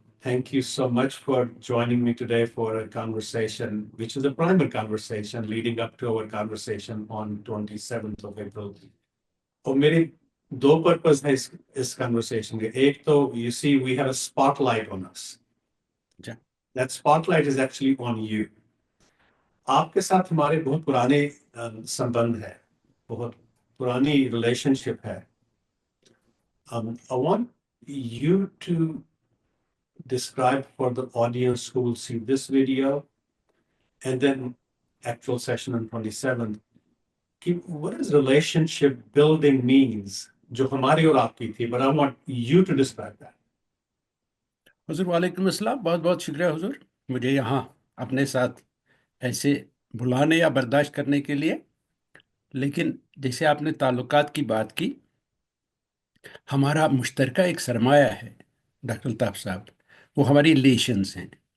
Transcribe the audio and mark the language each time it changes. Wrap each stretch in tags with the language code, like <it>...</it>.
<en>Thank you so much for joining me today for a conversation, which is a primary conversation leading up to our conversation on 27th of April.</en> <hi>और मेरे दो purpose है इस conversation के. एक तो</hi> <en>you see we have a spotlight on us. Ja. That spotlight is actually on you.</en> <hi>आपके साथ हमारे बहुत पुराने संबंध है, बहुत पुरानी relationship है.</hi> <en>I want you to describe for the audience who will see this video and then actual session on 27th, what does relationship building means,</en> <hi>जो हमारी और आपकी थी,</hi> <en>but I want you to describe that.</en> <hi>हुजूर वालेकुम अस्सलाम, बहुत बहुत शुक्रिया हुजूर मुझे यहाँ अपने साथ ऐसे बुलाने या बर्दाश्त करने के लिए। लेकिन जैसे आपने ताल्लुकात की बात की, हमारा मुश्तरका एक सरमाया है डॉक्टर अल्ताफ साहब, वो हमारी रिलेशंस हैं।</hi>